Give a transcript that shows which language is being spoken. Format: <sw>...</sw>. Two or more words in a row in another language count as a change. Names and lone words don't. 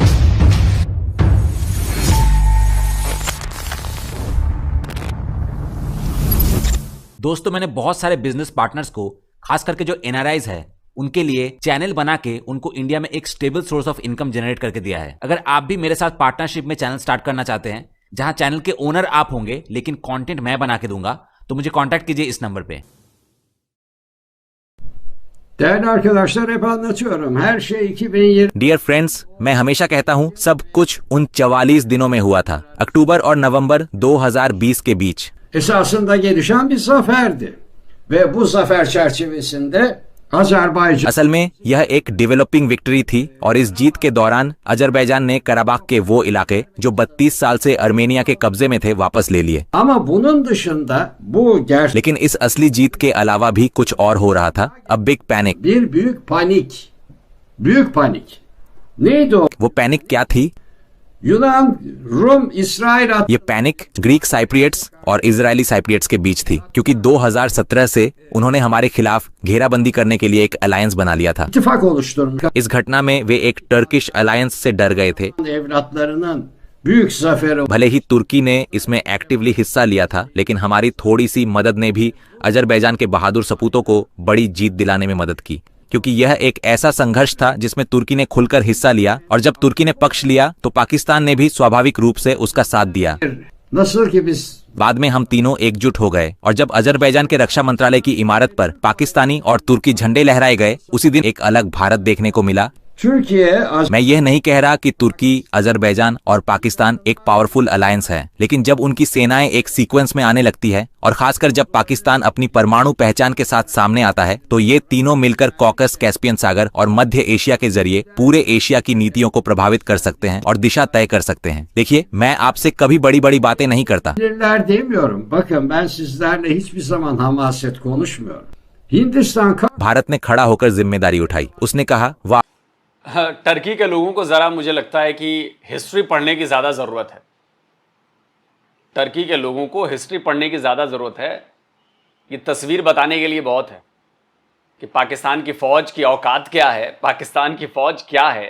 <hi>दोस्तों, मैंने बहुत सारे</hi> <en>business partners</en> <hi>को, खास करके जो NRIs है, उनके लिए चैनल बना के उनको इंडिया में एक</hi> <en>stable source of income</en> <hi>जनरेट करके दिया है। अगर आप भी मेरे साथ पार्टनरशिप में</hi> <en>channel start</en> <hi>करना चाहते हैं, जहां चैनल के ओनर आप होंगे लेकिन कंटेंट मैं बना के दूंगा, तो मुझे कांटेक्ट कीजिए इस नंबर पे।</hi> <tr>Değerli arkadaşlar, hep anlatıyorum. Her şey 2020.</tr> <en>dear friends,</en> <hi>मैं हमेशा कहता हूं सब कुछ उन 44 दिनों में हुआ था, अक्टूबर और नवंबर 2020 के बीच।</hi> <tr>Esasında gelişen bir zaferdi. Ve bu zafer çerçevesinde Azerbaycan</tr> <hi>असल में यह एक</hi> <en>developing victory</en> <hi>थी और इस जीत के दौरान अजरबैजान ने कराबाख के वो इलाके जो 32 साल से अर्मेनिया के कब्जे में थे वापस ले लिए।</hi> <tr>ama bunun dışında bu gerçek</tr> <hi>लेकिन इस असली जीत के अलावा भी कुछ और हो रहा था।</hi> <en>A big panic.</en> <tr>bir büyük panik. Büyük panik. Neydi o?</tr> <hi>वो पैनिक क्या थी?</hi> <tr>Yunan, Rum, İsrail</tr> <hi>ये पैनिक</hi> <en>Greek Cypriots</en> <hi>और</hi> <en>Israeli Cypriots</en> <hi>के बीच थी, क्योंकि 2017 से उन्होंने हमारे खिलाफ घेराबंदी करने के लिए एक अलायंस बना लिया था।</hi> <tr>ittifak oluşturmuş.</tr> <hi>इस घटना में वे एक</hi> <en>Turkish alliance</en> <hi>से डर गए थे।</hi> <tr>Evlatlarının büyük zaferi.</tr> <hi>भले ही तुर्की ने इसमें एक्टिवली हिस्सा लिया था, लेकिन हमारी थोड़ी सी मदद ने भी अजरबैजान के बहादुर सपूतों को बड़ी जीत दिलाने में मदद की, क्योंकि यह एक ऐसा संघर्ष था जिसमें तुर्की ने खुलकर हिस्सा लिया, और जब तुर्की ने पक्ष लिया तो पाकिस्तान ने भी स्वाभाविक रूप से उसका साथ दिया।</hi> <tr>Nasıl ki biz</tr> <hi>बाद में हम तीनों एकजुट हो गए, और जब अजरबैजान के रक्षा मंत्रालय की इमारत पर पाकिस्तानी और तुर्की झंडे लहराए गए, उसी दिन एक अलग भारत देखने को मिला।</hi> <tr>Türkiye,</tr> <hi>मैं यह नहीं कह रहा कि तुर्की, अजरबैजान और पाकिस्तान एक</hi> <en>powerful alliance</en> <hi>है, लेकिन जब उनकी सेनाएं एक सीक्वेंस में आने लगती है, और खासकर जब पाकिस्तान अपनी परमाणु पहचान के साथ सामने आता है, तो ये तीनों मिलकर कॉकस, कैस्पियन सागर और मध्य एशिया के जरिए पूरे एशिया की नीतियों को प्रभावित कर सकते हैं और दिशा तय कर सकते हैं। देखिए, मैं आपसे कभी बड़ी बड़ी बातें नहीं करता।</hi> <tr>Sinirler demiyorum. Bakın ben sizlerle hiçbir zaman hamaset konuşmuyorum. Hindistan</tr> <hi>भारत ने खड़ा होकर जिम्मेदारी उठाई। उसने कहा, वाह, टर्की के लोगों को ज़रा मुझे लगता है कि हिस्ट्री पढ़ने की ज़्यादा ज़रूरत है। टर्की के लोगों को हिस्ट्री पढ़ने की ज़्यादा ज़रूरत है। ये तस्वीर बताने के लिए बहुत है कि पाकिस्तान की फ़ौज की औकात क्या है, पाकिस्तान की फ़ौज क्या है।</hi>